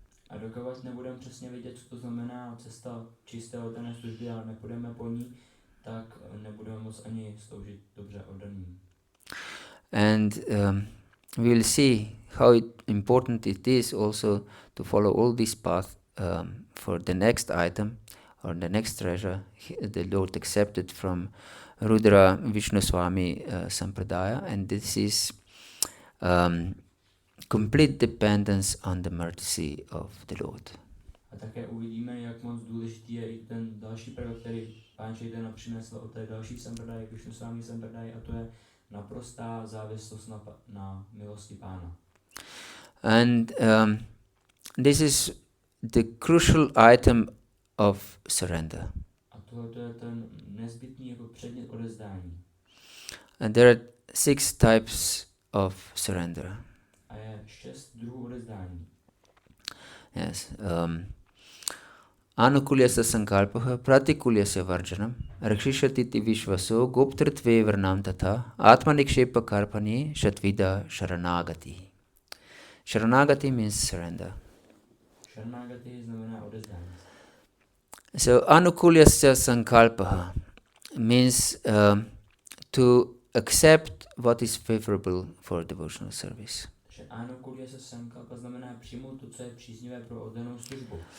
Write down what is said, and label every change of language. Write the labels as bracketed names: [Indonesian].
[Czech] A dokud nebudeme přesně vědět, co to znamená cesta čisté oddané služby a nepůjdeme po ní, tak nebudeme moct ani sloužit dobře oddaným. [English] And we will see how important it is also to follow all this path for the next item or the next treasure the Lord accepted from Rudra-Visnusvami Sampradaya, and this is complete dependence on the mercy of the Lord. [Czech] A také uvidíme, jak moc důležitý je i ten další prvek, který Pán Chaitanya přinesl od té další Sampradaya, Visnusvami Sampradaya, a to je naprostá závislost na milosti Pána. [English] And this is the crucial item of surrender. [Czech] A tohle je ten nezbytný jako předmět odezdání. [English] And there are 6 types of surrender. [Czech] A je 6 druhů odezdání. [Sanskrit] Yes. anukulyasya sankalpaha pratikulyasya varjanam rakshishati vishvaso goptritve varnam tatha atmanikshepa karpani shatvida sharanagati. [English] Sharanagati means surrender. [Czech] Sharanagati znamená odezdání. [English] So anukulyasya sankalpaha means to accept what is favorable for devotional service. [Czech] Anukulyasya sankalpa znamená přijmout to, co je příznivé pro oddanou službu.